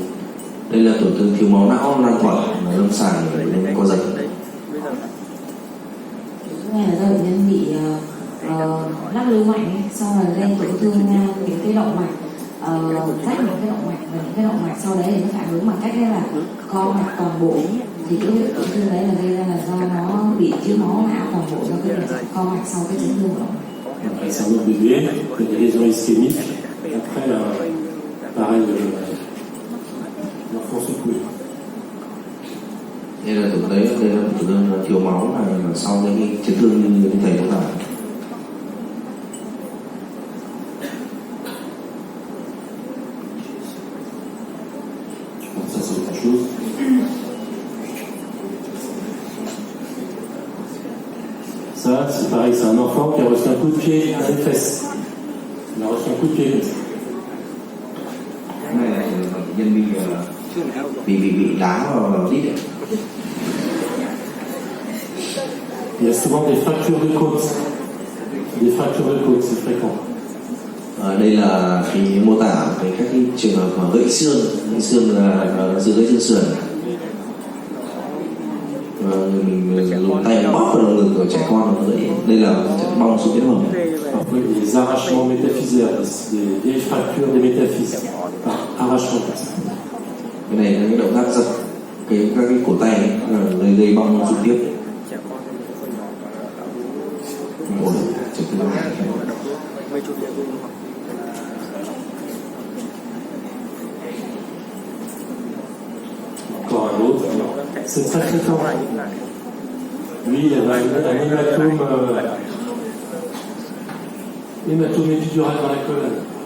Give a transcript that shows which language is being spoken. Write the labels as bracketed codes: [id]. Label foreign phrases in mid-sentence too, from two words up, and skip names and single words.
[vi] Đây là tổn thương thiếu máu não lan tỏa mà lâm sàng nên co giật. Cái này là do bệnh nhân bị lắc lư mạnh ấy, sau là gây tổn thương những cái động mạch, rách những cái động mạch, và những cái động mạch sau đấy thì nó phản ứng bằng cách là co mạch toàn bộ. Thì cái tổn thương đấy là gây ra là do nó bị thiếu máu não toàn bộ do cái việc co mạch sau cái chấn thương của động mạch. [fr] Le cerveau du bébé, il y a des lésions ischémiques, après pareil, l'enfant secoué. [vi] Đây là tổn thương thiếu máu là sau cái chấn thương như thầy đã nói. [fr] Ça c'est autre chose. Ça, c'est pareil, c'est un enfant qui a reçu un coup de pied dans les fesses. Il a reçu un coup de pied comme ça. [vi] Cái này là nhân bị đá vào đít. [fr] Il y a souvent des fractures de côte. Des fractures de côte, c'est fréquent. [vi] Đây là cái mô tả về các cái trường hợp mà gãy xương là giữa gãy xương sườn. Mình dùng tay bóp vào lồng ngực của trẻ con nó gãy. Đây là bong xuống cái hông. [fr] Parfois, il y a des arrachements métaphysaires, des vieilles fractures des métaphyses. Arrachement comme ça. [vi] Cái này là cái động tác giật các cái cổ tay ấy, gây bong trực tiếp. Ổn, trực tiếp. [fr] Encore un autre. C'est très fréquent. Lui, il avait un hématome épidural dans la colonne.